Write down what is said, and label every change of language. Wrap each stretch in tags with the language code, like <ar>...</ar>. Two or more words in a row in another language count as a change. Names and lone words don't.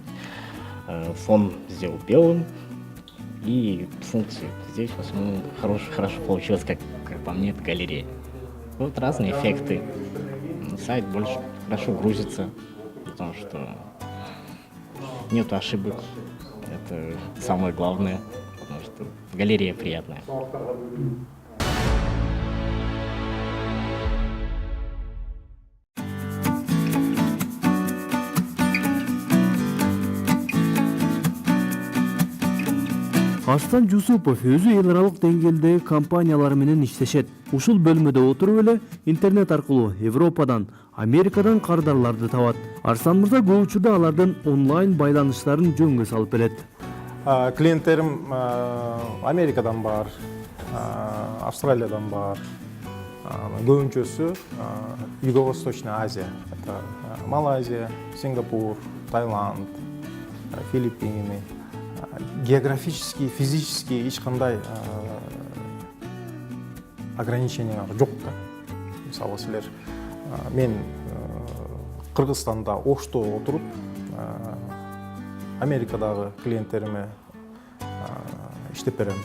<ru>Фон сделал белым, и функции здесь в основном хорошо получилось, как по мне, это галерея. Вот разные эффекты. Сайт больше хорошо грузится, потому что нету ошибок. Это самое главное, потому что галерея приятная.</ru> <ky>Арстан Жусупов өзү эл аралык деңгээлдеги компаниялар менен иштешет. Ушул бөлмөдө отуруп эле интернет аркылуу Европадан, Америкадан кардарларды табат. Арстан мырза көп учурда алардын онлайн байланыштарын жөнгө салып берет. Клиенттерим Америкадан бар, Австралиядан бар, көбүнчөсү</ky> <ru>Юго-Восточная Азия. Это Малайзия, Сингапур, Таиланд, Филиппины. Географически, физически</ru> <ky>эч кандай ограничениялар жок да. Мисалы силер мен Кыргызстанда Ошто отуруп Америкадагы клиенттериме иштеп берем.</ky>